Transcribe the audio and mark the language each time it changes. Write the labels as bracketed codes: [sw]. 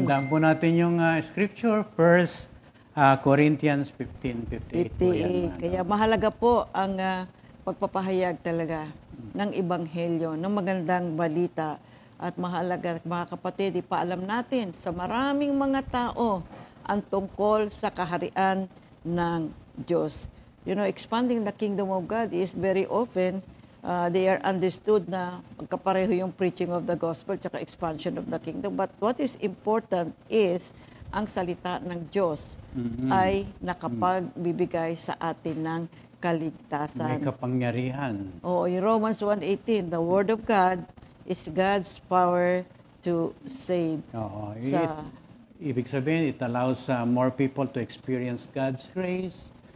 [tl] tandaan po natin yung scripture, 1 Corinthians 15:58. po yan, 58. Kaya mahalaga po ang pagpapahayag talaga ng Ebanghelyo, ng magandang balita. At mahalaga, mga kapatid, ipaalam natin sa maraming mga tao ang tungkol sa kaharian ng Diyos. [en] You know, expanding the kingdom of God is very often, they are understood [tl] na magkapareho yung [en] preaching of the gospel [tl] tsaka [en] expansion of the kingdom. But what is important is [tl] ang salita ng Diyos ay nakapagbibigay sa atin ng kaligtasan. May kapangyarihan. [en] Oo, in Romans 1:18, the Word of God is God's power to save. [tl] Oo. Sa- Ibig sabihin, [en] it allows more people to experience God's grace,